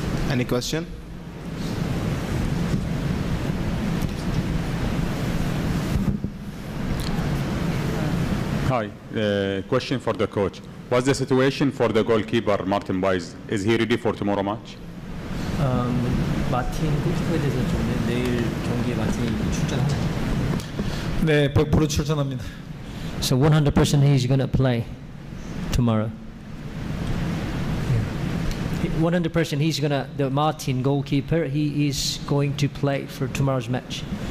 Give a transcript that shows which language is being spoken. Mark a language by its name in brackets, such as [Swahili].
[English] Any question? Hi, question for the coach. What's the situation for the goalkeeper Martin Baez? Is he ready for tomorrow match? [Korean] 마틴 골키퍼에 대해서 좀 내일 경기에 마틴이 출전하나요? 네, 100% 출전합니다. [English] So 100% he's going to play tomorrow. 100% he's going to, the Martin goalkeeper, he is going to play for tomorrow's match.